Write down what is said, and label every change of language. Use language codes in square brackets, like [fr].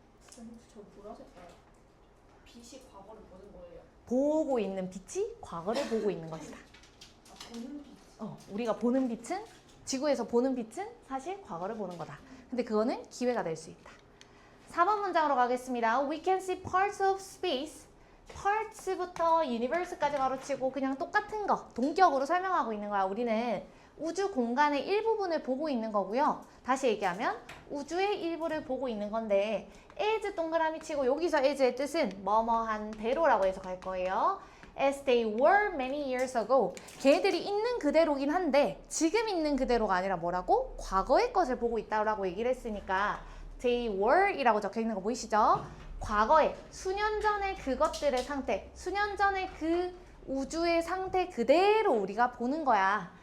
[ko] 저 보라색 빛이 과거를 보는 거예요. 보고 있는 빛이 과거를 보고 있는 것이다. 보는 빛. 우리가 보는 빛은 지구에서 보는 빛은 사실 과거를 보는 거다. 근데 그거는 기회가 될 수 있다. 4번 문장으로 가겠습니다. [en] We can see parts of space. [ko] parts부터 universe까지 가로치고 그냥 똑같은 거 동격으로 설명하고 있는 거야. 우리는 우주 공간의 일부분을 보고 있는 거고요. 다시 얘기하면 우주의 일부를 보고 있는 건데 as 동그라미 치고 여기서 as의 뜻은 뭐뭐한 대로라고 해석할 거예요. [en] As they were many years ago. [ko] 걔들이 있는 그대로긴 한데 지금 있는 그대로가 아니라 뭐라고? 과거의 것을 보고 있다라고 얘기를 했으니까 [en] they were [ko] 이라고 적혀 있는 거 보이시죠? 과거에 수년 전의 그것들의 상태, 수년 전의 그 우주의 상태 그대로 우리가 보는 거야.